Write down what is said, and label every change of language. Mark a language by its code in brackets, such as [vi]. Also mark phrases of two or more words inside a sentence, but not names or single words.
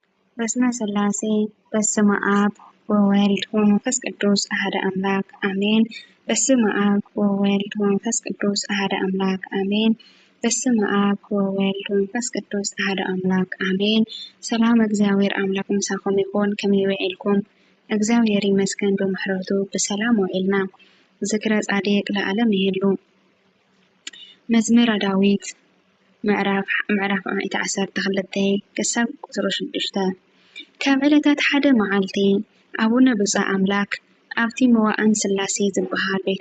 [gez] በስመ ሥላሴ በስመ አብ ወወልድ ወመንፈስ ቅዱስ አሐደ አምላክ አሜን። በስመ አብ ወወልድ ወመንፈስ ቅዱስ አሐደ አምላክ አሜን። በስመ አብ ወወልድ ወመንፈስ ቅዱስ አሐደ አምላክ አሜን። [ti] ሰላም እግዚአብሔር አምላክ ምሳኹም ይኹን። ከመይ ውዒልኩም? እግዚአብሔር ይመስገን በምሕረቱ በሰላም ውዒልና። [gez] ዝክረ ጻድቅ ለዓለም ይህሉ። [ti] መዝሙረ ዳዊት ምዕራፍ 12 ክሳብ ቁጽሪ 6 ካብ ዕለታት ሓደ መዓልቲ አቡነ ብፁዕ አምላክ ኣብቲ መዋእን ሥላሴ ዝበሃል ቤተ